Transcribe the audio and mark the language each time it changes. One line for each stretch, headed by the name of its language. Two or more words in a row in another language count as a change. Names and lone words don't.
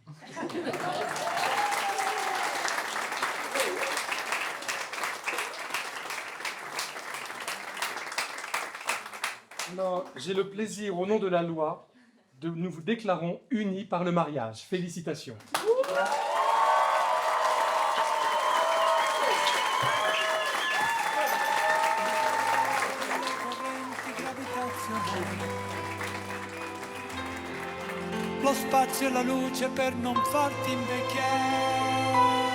French: Alors, j'ai le plaisir, au nom de la loi, de nous vous déclarons unis par le mariage. Félicitations.
Italian: Correnti gravitazionali, lo spazio e la luce per non farti invecchiare.